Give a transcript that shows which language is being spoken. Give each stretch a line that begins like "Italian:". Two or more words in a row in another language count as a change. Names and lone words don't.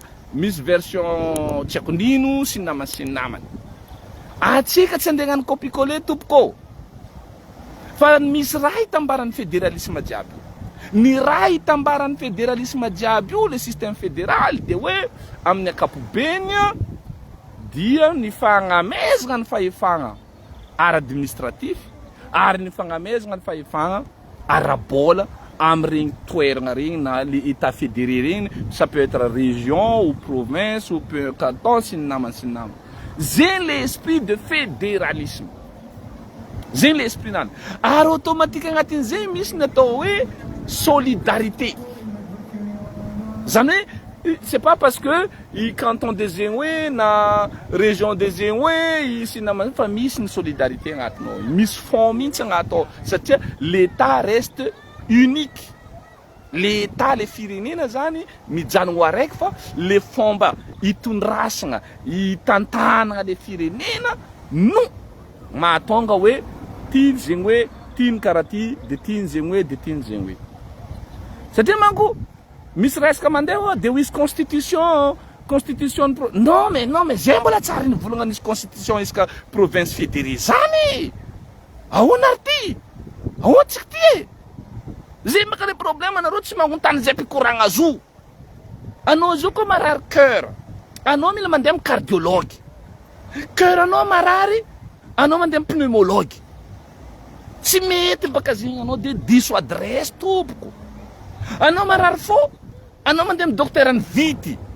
Malagasy: misy version tsy haiko nino sy namany atsika tsy andeha hagnano copier-coller tompoko fa misy raha hitambaran'ny fédéralisme jiaby ny raha hitambaran'ny fédéralisme jiaby io
French: le système fédéral
Malagasy: de hoe amin'ny ankapobeny dia ny fagnamezana ny fahefagna ara-administratif ary ny fagnamezana ny fahefagna ara-bola amregny toeragna regny na
French: le état fédéré
Malagasy: regny,
French: ça peut être région ou province ou peut canton
Malagasy: sy ny namany zay
French: l'esprit de fédéralisme
Malagasy: zay l'esprit nany ary automatique agnatin'izay misy ny atao hoe solidarité zany hoe
French: c'est pas parce que
Malagasy: i canton de zegny hoe na région de zegny hoe sy namany fa misy ny solidarité agnatiny ao misy fond mihitsy agnaty ao satria
French: l'état reste unique l'état
Malagasy: le firenena zany mijanogno araiky fa le fomba itondrasagna itantanagna le firenena no mahatonga hoe tiany zegny hoe tiany karaha ty de tiany zegny hoe de tiany zegny hoe satria manko misy resaka mandeha de hoisy constitution
French: non mais
Malagasy: zay mbola tsara nivolagna nisy constitution isaka province fédérée zany ahoana ary ty ahoana tsika ty zay maka le problème anareo tsy magnontany zay mpikoragna zo anao zao koa marary cœur anao mila mandeha amin'ny cardiologue cœur anao marary anao mandeha amin'ny pneumologue tsy mety baka zegny anao de diso adresse tompoko anao marary fo anao mandeha amin'ny docteur any vity